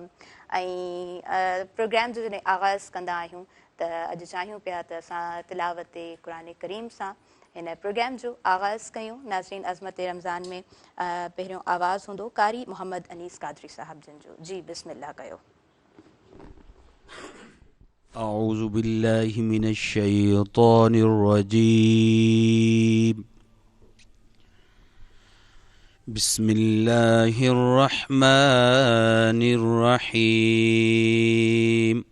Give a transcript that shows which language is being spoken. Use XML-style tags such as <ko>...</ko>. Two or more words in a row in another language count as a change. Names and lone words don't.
<sd>پروگرام جو جڏهن آغاز ڪندا آهيون ته اڄ چاهيون پيا ته اسان تلاوت قرآن ڪريم سان هن پروگرام جو آغاز ڪيون. ناظرين، عظمت رمضان ۾ پهريون آواز هوندو قاري محمد انيس قادري صاحب جن جو. جي بسم الله ڪيو.</sd> <ar>أعوذ بالله من الشيطان الرجيم بسم الله الرحمن الرحيم</ar>